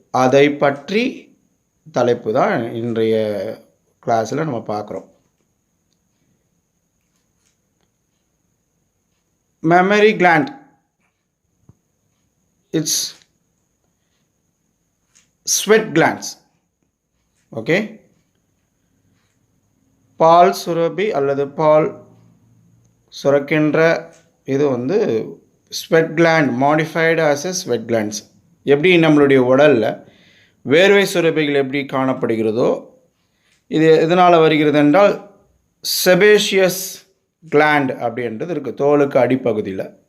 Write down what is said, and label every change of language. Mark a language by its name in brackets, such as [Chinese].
[Tamil] அதை பற்றி தலைப்பு தான் இன்றைய கிளாஸில் நம்ம பார்க்குறோம். [English] Mammary gland, it's sweat glands. [Tamil] Okay, பால் சுரப்பி அல்லது பால் சுரக்கின்ற இது வந்து sweat gland, [English] Modified as a sweat glands. [Tamil] எப்படி நம்மளுடைய உடலில் வேர்வை சுரப்பிகள் எப்படி காணப்படுகிறதோ, இது எதனால் வருகிறது என்றால் செபேஷியஸ் கிளாண்ட் அப்படின்றது இருக்குது தோலுக்கு அடிப்பகுதியில்.